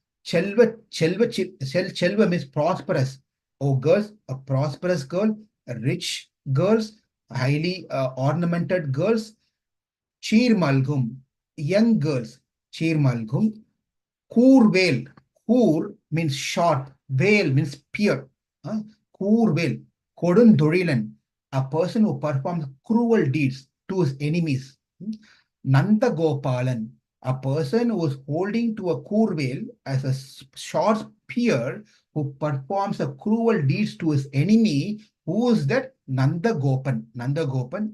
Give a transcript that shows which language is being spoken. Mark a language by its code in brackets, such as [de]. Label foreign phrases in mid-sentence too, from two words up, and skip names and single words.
[en] Chelva means prosperous. Oh girls, a prosperous girl, a rich girls, highly ornamented girls. [ta] Cheer malgum, young girls. Cheer malgum. Kurvel. Kur [en] means sharp. Veil means spear. Kurvel. [ta] Kodun Dorilan, [en] a person who performs cruel deeds to his enemies. Nanda Gopalan, a person who is holding to a kurvel as a short spear, who performs a cruel deeds to his enemy. Who is that? Nanda Gopan. Nanda Gopan.